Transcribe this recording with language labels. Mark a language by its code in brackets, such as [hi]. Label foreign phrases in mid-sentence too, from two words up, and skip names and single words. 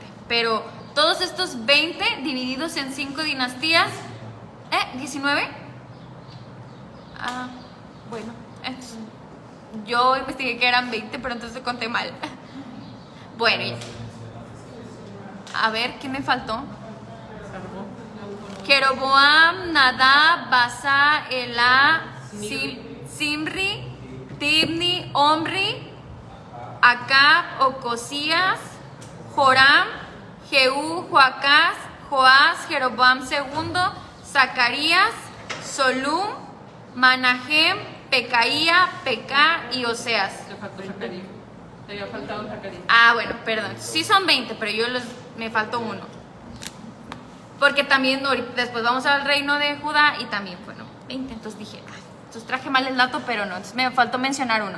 [es] Pero todos estos 20 divididos en 5 dinastías, 19. Bueno, yo investigué que eran 20, pero entonces conté mal. Bueno, a ver, ¿qué me faltó? Jeroboam, Nadab, Basa, Elá, Simri, Tibni, Omri, Acab, Ocosías, Joram, Jehú, Joacás, Joás, Jeroboam II, Zacarías, Solum, Manahem, Pecaía, Pecá y Oseas. Le faltó Zacarías. Le había faltado Zacarías. Bueno, perdón. Sí son 20, pero me faltó uno. Porque también después vamos al reino de Judá y también fueron 20. Entonces dije, entonces traje mal el dato, pero no. Entonces me faltó mencionar uno.